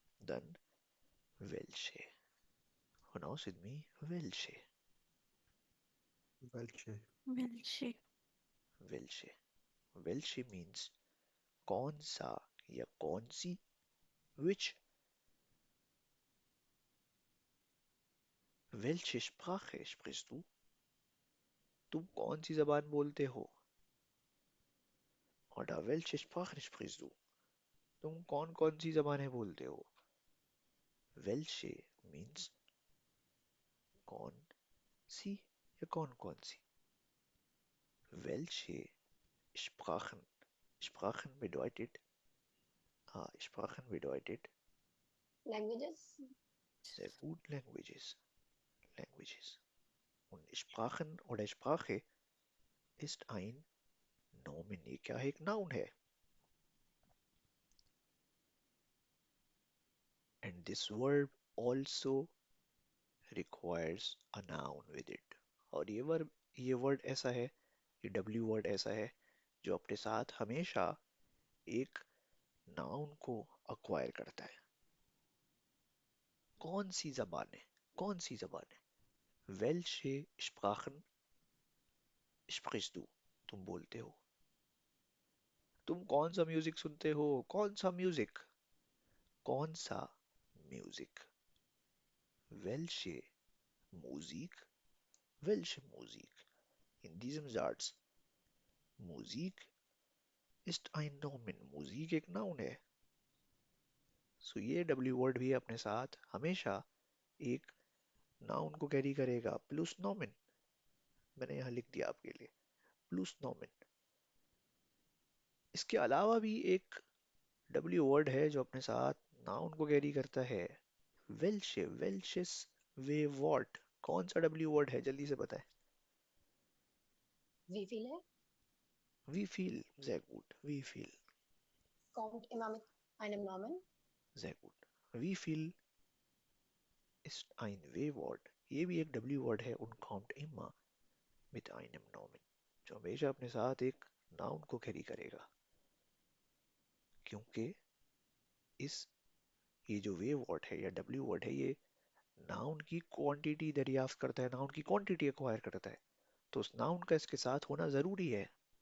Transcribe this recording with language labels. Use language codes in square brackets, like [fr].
[de] Dann welche? [en] Pronounce with me. Welche? [de] वेल्चे वेल्शे Welche? [hi] Welche means कौन सा या कौन सी. [en] Which? [de] Welche Sprache sprichst du? [hi] तुम कौन सी जबान बोलते हो? [de] Oder welche Sprache sprichst du? [hi] तुम कौन कौन सी जबानें बोलते हो? Welche means कौन सी या कौन कौन सी. [de] Welche Sprachen? Sprachen bedeutet, Sprachen bedeutet [en] Languages. sehr gut languages. Languages. [de] Und Sprachen oder Sprache ist ein Nomen. [hi] ये क्या है? एक noun है. [en] And this verb also requires a noun with it. [hi] और ये वर्ड ऐसा है, ये W वर्ड ऐसा है जो अपने साथ हमेशा एक नाउन को अक्वायर करता है. कौन सी जबानें? कौन सी जबानें? [de] Welche Sprachen sprichst du? [hi] तुम बोलते हो. तुम कौन सा म्यूजिक सुनते हो? कौन सा म्यूजिक? कौन सा music? [de] Welche Musik? Welche Musik? In diesem Satz, Musik ist ein Nomen. [hi] Musik एक नाउन है. सो ये W वर्ड भी अपने साथ हमेशा एक नाउन को कैरी करेगा प्लस नोमेन. मैंने यहाँ लिख दिया आपके लिए प्लस नोमेन. इसके अलावा भी एक W वर्ड है जो अपने साथ नाउन को कैरी करता है. वेल्शे. वेल्शेस वे वॉट. कौन सा W वर्ड है? जल्दी से बताएं. वी फील है. [de] वी फील. sehr gut. वी फील. Kommt immer mit einem Namen. sehr gut. वी फील ist ein W-Wort. [hi] ये भी एक W वर्ड है. [de] und kommt immer mit einem Nomen. [hi] जो हमेशा अपने साथ एक नाउन को कैरी करेगा. क्योंकि ये जो वे वर्ड है या W वर्ड है ये नाउन की क्वांटिटी दरियाफ्त करता है, नाउन की क्वांटिटी एक्वायर करता है. तो उस नाउन का इसके साथ होना जरूरी है.